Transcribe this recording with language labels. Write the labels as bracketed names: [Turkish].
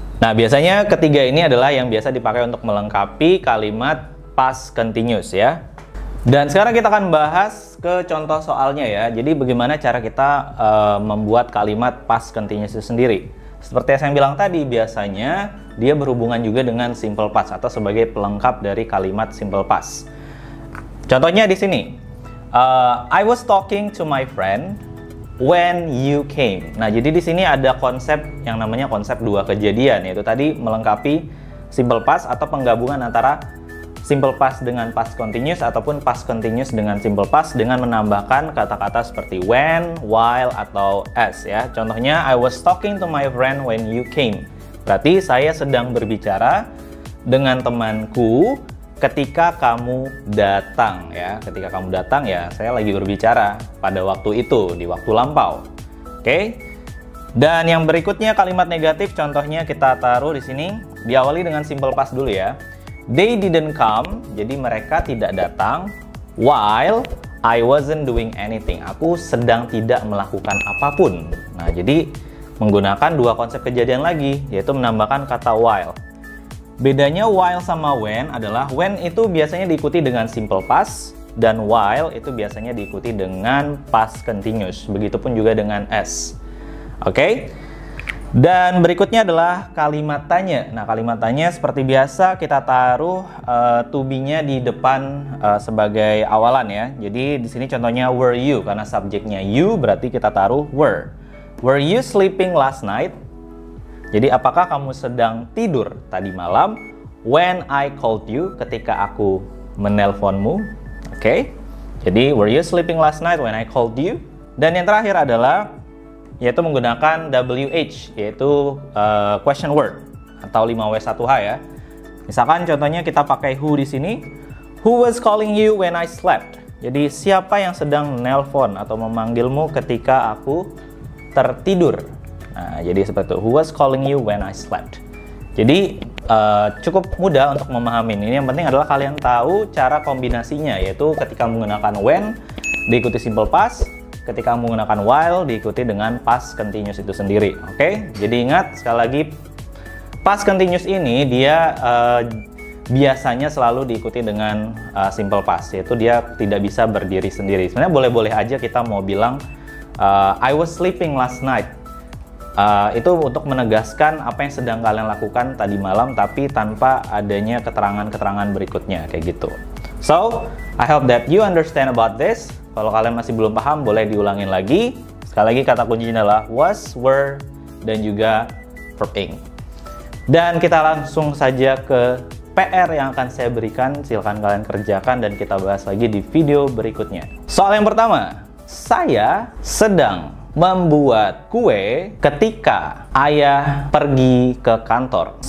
[Indonesian] Nah, biasanya ketiga ini adalah yang biasa dipakai untuk melengkapi kalimat past continuous ya. Dan sekarang kita akan bahas ke contoh soalnya ya. Jadi bagaimana cara kita membuat kalimat past continuous itu sendiri. Seperti yang saya bilang tadi, biasanya dia berhubungan juga dengan simple past atau sebagai pelengkap dari kalimat simple past. Contohnya di sini, [English] I was talking to my friend when you came. [Indonesian] Nah, jadi di sini ada konsep yang namanya konsep dua kejadian, yaitu tadi melengkapi simple past atau penggabungan antara simple past dengan past continuous ataupun past continuous dengan simple past dengan menambahkan kata-kata seperti when, while, atau as ya. Contohnya, [English] I was talking to my friend when you came. [Indonesian] Berarti saya sedang berbicara dengan temanku ketika kamu datang ya. Ketika kamu datang ya, saya lagi berbicara pada waktu itu, di waktu lampau. Oke. Dan yang berikutnya kalimat negatif, contohnya kita taruh di sini, diawali dengan simple past dulu ya. [English] They didn't come, [Indonesian] jadi mereka tidak datang, [English] while I wasn't doing anything. [Indonesian] Aku sedang tidak melakukan apapun. Nah, jadi menggunakan dua konsep kejadian lagi, yaitu menambahkan kata while. Bedanya while sama when adalah when itu biasanya diikuti dengan simple past, dan while itu biasanya diikuti dengan past continuous. Begitupun juga dengan as. Oke? Dan berikutnya adalah kalimat tanya. Nah, kalimat tanya seperti biasa kita taruh to be-nya di depan sebagai awalan ya. Jadi di sini contohnya were you, karena subjeknya you berarti kita taruh were. [English] Were you sleeping last night? [Indonesian] Jadi apakah kamu sedang tidur tadi malam? [English] When I called you, [Indonesian] ketika aku menelponmu. [English] Oke. [Indonesian] Jadi [English] were you sleeping last night when I called you? [Indonesian] Dan yang terakhir adalah yaitu menggunakan WH, yaitu question word atau 5W1H ya. Misalkan contohnya kita pakai who di sini. [English] Who was calling you when I slept? [Indonesian] Jadi siapa yang sedang nelpon atau memanggilmu ketika aku tertidur? Nah, jadi seperti itu. [English] Who was calling you when I slept? [Indonesian] Jadi cukup mudah untuk memahami ini. Yang penting adalah kalian tahu cara kombinasinya, yaitu ketika menggunakan when diikuti simple past, ketika menggunakan while diikuti dengan past continuous itu sendiri. Oke, jadi ingat sekali lagi, past continuous ini dia biasanya selalu diikuti dengan simple past, yaitu dia tidak bisa berdiri sendiri. Sebenarnya boleh-boleh aja kita mau bilang [English] I was sleeping last night. [Indonesian] Itu untuk menegaskan apa yang sedang kalian lakukan tadi malam, tapi tanpa adanya keterangan-keterangan berikutnya kayak gitu. [English] So, I hope that you understand about this. [Indonesian] Kalau kalian masih belum paham, boleh diulangin lagi. Sekali lagi kata kuncinya adalah was, were, dan juga verb ing. Dan kita langsung saja ke PR yang akan saya berikan. Silahkan kalian kerjakan dan kita bahas lagi di video berikutnya. Soal yang pertama, saya sedang membuat kue ketika ayah pergi ke kantor.